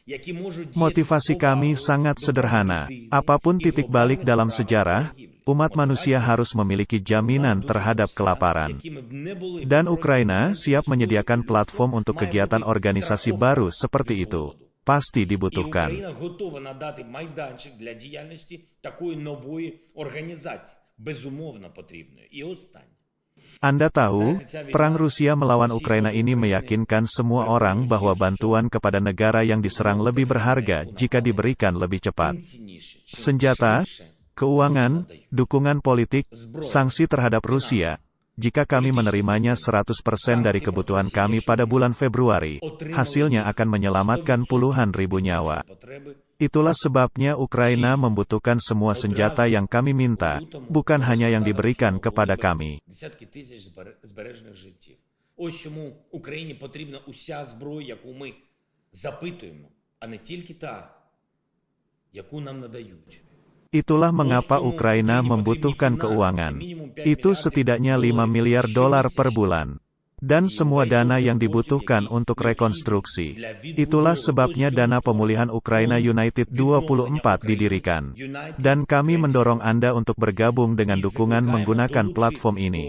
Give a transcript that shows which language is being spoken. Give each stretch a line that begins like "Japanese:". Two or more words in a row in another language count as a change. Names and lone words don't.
Indonesian: Motivasi kami sangat sederhana. Apapun titik balik dalam sejarah, umat manusia harus memiliki jaminan terhadap kelaparan. Dan Ukraina siap menyediakan platform untuk kegiatan organisasi baru seperti itu. Pasti dibutuhkan.
Ukrainian: Україна готова надати майданчик для діяльності такої нової організації. Безумовно потрібної. І останнє.
Indonesian: Anda tahu, perang Rusia melawan Ukraina ini meyakinkan semua orang bahwa bantuan kepada negara yang diserang lebih berharga jika diberikan lebih cepat. Senjata, keuangan, dukungan politik, sanksi terhadap Rusia. Jika kami menerimanya 100% dari kebutuhan kami pada bulan Februari, hasilnya akan menyelamatkan puluhan ribu nyawa. Itulah sebabnya Ukraina membutuhkan semua senjata yang kami minta, bukan hanya yang diberikan kepada kami.
Ukrainian: Ось чому Україні потрібна уся зброя, яку ми запитуємо, а не тільки та, яку нам надають.
Indonesian: Itulah mengapa Ukraina membutuhkan keuangan. Itu setidaknya 5 miliar dolar per bulan. Dan semua dana yang dibutuhkan untuk rekonstruksi. Itulah sebabnya dana pemulihan Ukraina United 24 didirikan. Dan kami mendorong Anda untuk bergabung dengan dukungan menggunakan platform ini.